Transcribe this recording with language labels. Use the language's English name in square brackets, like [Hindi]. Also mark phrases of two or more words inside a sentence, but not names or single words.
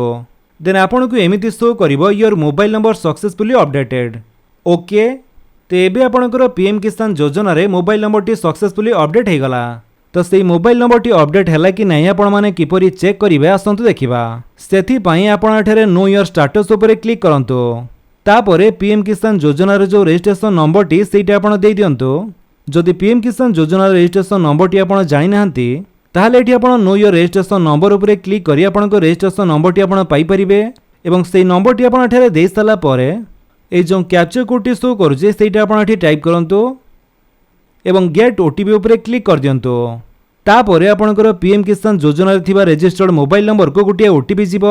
[English] देन [Odia] ଆପଣ କୁ ଏମିତି [English] शो करिवो your mobile number successfully updated ok. [Odia] ତ ଏବେ ଆପଣଙ୍କର ପିଏମ କିସାନ ଯୋଜନା ରେ [English] mobile number [Odia] टी [English] successfully update [Odia] ହେଇ ଗଲା। ତ ସେହି [English] mobile number [Odia] टी ଅପଡେଟ ହେଲା କି ନାହିଁ ଆପଣ ମାନେ କିପରି ଚେକ କରିବେ ଆସନ୍ତୁ ଦେଖିବା। ସେଥି ପାଇଁ ଆପଣ ଏଠାରେ [English] know your status [Odia] ଉପରେ କ୍ଲିକ କରନ୍ତୁ। ତାପରେ ପିଏମ କିସାନ ଯୋଜନା ରେ ଯୋ [English] registration number [Odia] ଟି ସେଟା ଆପଣ ଦେଇ ଦିଅନ୍ତୁ। जदि पीएम किसान योजना रे [English] registration number [Odia] टी आपण जानि नाहंती ताहले एठी आपण [English] know your registration number [Odia] ऊपर क्लिक करी आपण को [English] registration number [Odia] टी आपण पाई परिबे एवं सेही नंबर टी आपण एठारे देई साला परे ए जो [English] captcha code [Odia] टी शो करूचे सेटा आपण एठी टाइप करंतु एवं [English] get OTP [Odia] ऊपर क्लिक कर दियंतु। तापरे आपणकर पीएम किसान योजना रे थिबा [English] registered mobile number [Odia] को गोटे ओटीपी जीवो।